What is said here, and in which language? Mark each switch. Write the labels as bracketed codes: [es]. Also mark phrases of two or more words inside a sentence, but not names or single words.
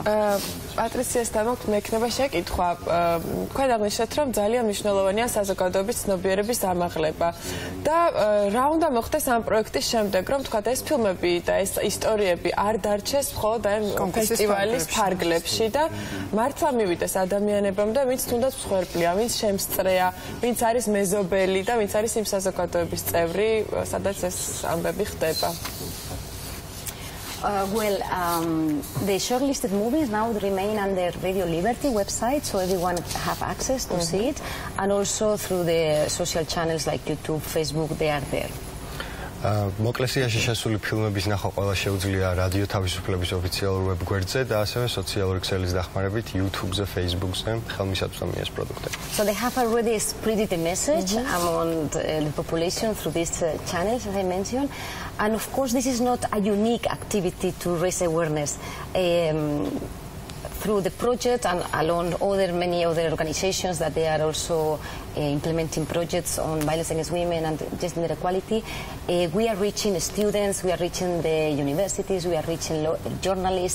[ka] პატრიციასთან მოხთ მექნება შეკითხვა თქვენ აღნიშნეთ რომ ძალიან მნიშვნელოვანია საზოგადოების ცნობიერების ამაღლება და რა უნდა მოხდეს ამ პროექტის შემდეგ რომ თქვა ეს ფილმები და ეს ისტორიები არ დარჩეს მხოლოდ ამ ფესტივალის ფარგლებში და მართლა მივიდეს ადამიანებამდე ვინც თუნდაც მსხვერპლია ვინც შემსწრეა ვინც არის მეზობელი და ვინც არის იმ საზოგადოების წევრი სადაც ეს ამბები ხდება [en] The shortlisted movies now remain on the Radio Liberty website, so everyone have access to see it, and also through the social channels like YouTube, Facebook, they are there. [ka] მოკლესიაში შესული ფილმების ნახვა ყველა შეუძლია რადიო თავისუფლების ოფიციალურ ვებგვერდზე და ასევე სოციალური ქსელის დახმარებით YouTube-ზე, Facebook-ზე ხელმისაწვდომია ეს პროდუქტები. [en] So they have already spread the message among the population through these channels as I mentioned, and of course this is not a unique activity to raise awareness. Through the project and along many other organizations that they are also implementing projects on violence against women and gender equality, we are reaching students, we are reaching the universities, we are reaching journalists.